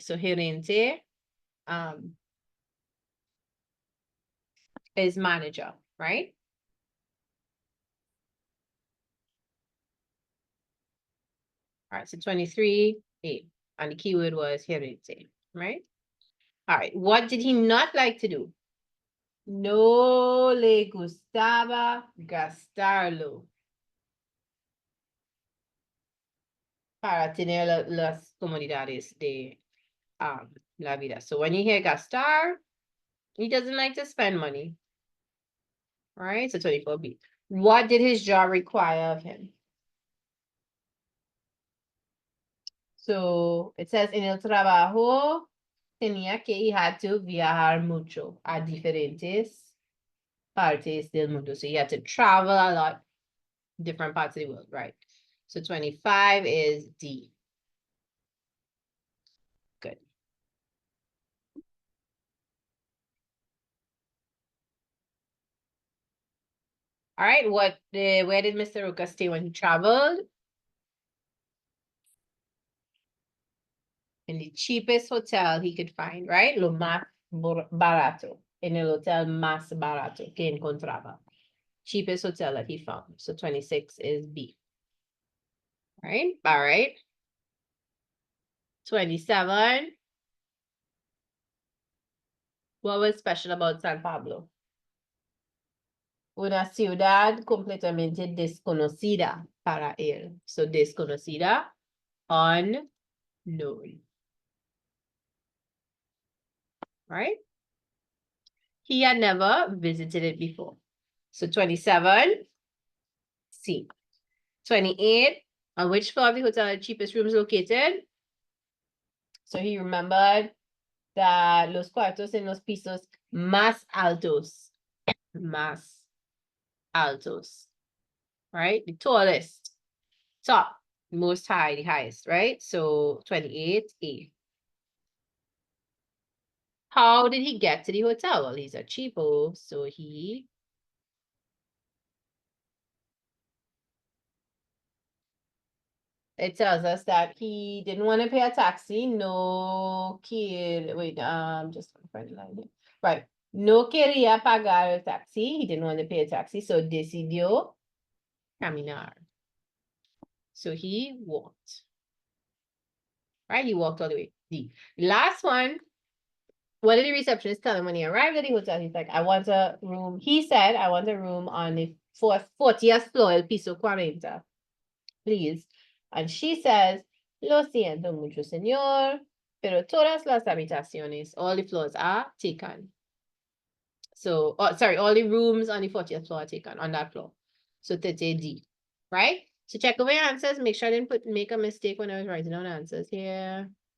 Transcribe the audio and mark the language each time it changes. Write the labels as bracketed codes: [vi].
[en] So gerente is manager, right? All right, so 23A. And the keyword was gerente, right? All right, what did he not like to do? [es] No le gustaba gastarlo para tener las comodidades de la vida. [en] So when you hear gastar, he doesn't like to spend money. All right, so 24B. What did his job require of him? So it says [es] en el trabajo tenía que [en] he had to [es] viajar mucho a diferentes partes del mundo. [en] So he had to travel a lot, different parts of the world, right? So 25 is D. Good. All right, where did Mr. Roca stay when he traveled? In the cheapest hotel he could find, right? [es] Lo más barato. En el hotel más barato que encontraba. [en] Cheapest hotel that he found. So 26 is B. Right? All right. 27. What was special about San Pablo? [es] Una ciudad completamente desconocida para él. [en] So desconocida, unknown. Right? He had never visited it before. So 27, C. 28, on which floor of the hotel the cheapest room is located? So he remembered that [es] los cuartos en los pisos más altos. Más altos. [en] Right? The tallest. Top. Most high, the highest, right? So 28A. How did he get to the hotel? Well, he's a cheapo, so it tells us that he didn't want to pay a taxi. No kid. Wait, just find the line here. Right. [es] No quería pagar el taxi. [en] He didn't want to pay a taxi, so [es] decidió caminar. [en] So he walked. Right? He walked all the way. D. Last one. What did the receptionist tell him when he arrived at the hotel? He's like, I want a room. He said, I want a room on the 40th floor, [es] el piso 40, [en] please. And she says, [es] lo siento mucho, señor, pero todas las habitaciones, [en] all the floors are taken. So, all the rooms on the 40th floor are taken on that floor. So 30D, right? So check over your answers. Make sure I didn't make a mistake when I was writing down answers here.